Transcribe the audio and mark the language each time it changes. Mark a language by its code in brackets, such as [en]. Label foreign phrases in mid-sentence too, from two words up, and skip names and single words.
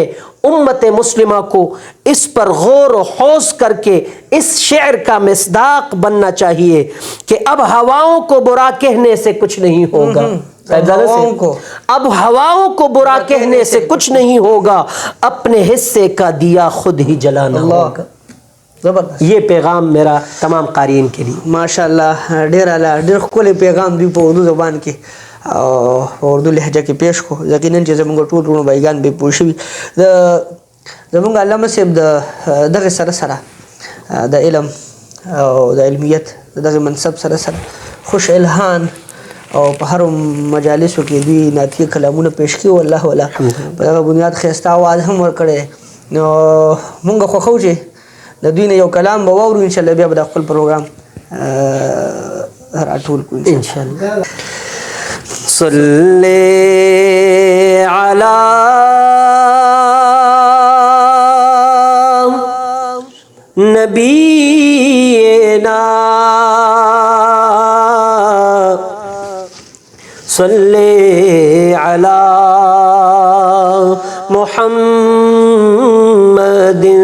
[ur] امت مسلمہ کو اس پر غور و خوض کر کے اس شعر کا مصداق بننا چاہیے کہ اب ہواؤں کو برا کہنے سے کچھ نہیں ہوگا. اب ہواؤں کو برا کہنے سے کچھ نہیں ہوگا، اپنے حصے کا دیا خود ہی جلانا ہوگا. یہ پیغام میرا تمام قارئین کے لیے. [ps] ماشاءاللہ ډیر اعلی ډیر ښکلی پیغام دی په اردو زبان کې او اردو لهجه کې پیش کو. یقینا چې زموږ ټول ورونو بایګان به پوه شوي زموږ علامه صاحب د دغه سره سره د علم او د علمیت دغه منصب سره سره خوش الهان او په هر مجالسو کې دوی نعتیه کلامونه پیش کړي. والله ولا په دغه بنیاد ښایسته اواز هم ورکړی. نو مونږ خوښو چې د دوی نه یو کلام به واورو، انشاءالله بیا به د خپل پروګرام راټول کو [ar] ان شاء الله. صلی علی نبینا صلی علی محمد.